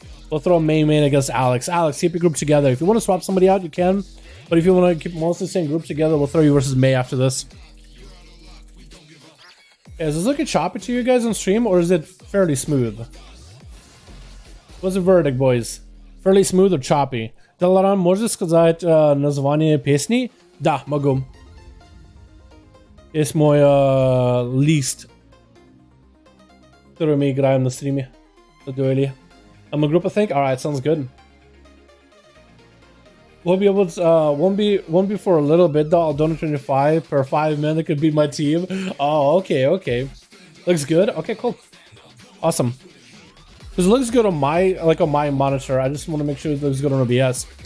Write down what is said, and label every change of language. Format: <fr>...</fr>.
<en>We'll throw main against Alex. Alex, keep your group together. If you want to swap somebody out, you can. But if you want to keep mostly the same group together, we'll throw you versus May after this. Is this looking choppy to you guys on stream, or is it fairly smooth? What's the verdict, boys? Fairly smooth or choppy?</en> <ru>Dalaran, можешь сказать название песни? Да, могу. Есть мой лист, который мы играем на стриме. На дуэли.</ru> <en>I'm a group, I think. Alright, sounds good. We'll be able to, won't be for a little bit though. I'll donate 25 per 5 men that could beat my team. Oh, okay. Looks good. Okay, cool. Awesome. Because it looks good on my monitor. I just want to make sure it looks good on OBS.</en>